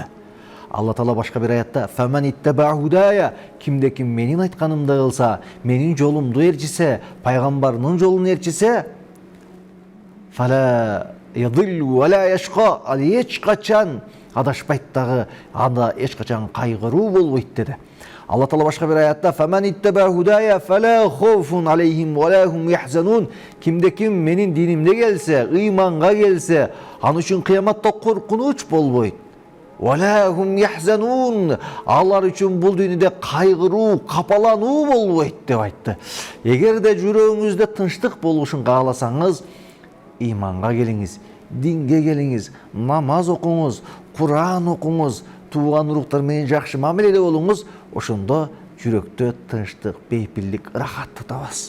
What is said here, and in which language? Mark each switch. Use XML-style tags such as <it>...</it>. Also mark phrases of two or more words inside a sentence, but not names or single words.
<ky>Алла Таала башка бир аятта</ky> <ar>فمن اتبع هداي,</ar> <ky>кимде ким менин айтканымды кылса, менин жолумду ээрчисе, пайгамбарнын жолун ээрчисе,</ky> <ar>فلا يضل ولا يشقى,</ar> <ky>ал эч качан адашпайт дагы, анда эч качан кайгыруу болбойт деди. Алла Таала башка бир аятта</ky> <ar>فمن اتبع هداي فلا خوف عليهم ولا هم يحزنون,</ar> <ky>кимде ким менин динимде келсе, ыйманга келсе, аны үчүн кыяматта коркунуч болбойт.</ky> <ar>ولا هم يحزنون,</ar> <ky>алар үчүн бул дүйнөдө кайгыруу, капалануу болбойт деп айтты. Эгерде жүрөгүңүздө тынчтык болушун кааласаңыз, ыйманга келиңиз, динге келиңиз, намаз окуңуз, Кур'ан окуңуз, тууган уруктар менен жакшы мамиледе болуңуз, ошондо жүрөктө тынчтык, бейпилдик, ырахатты табасыз.</ky>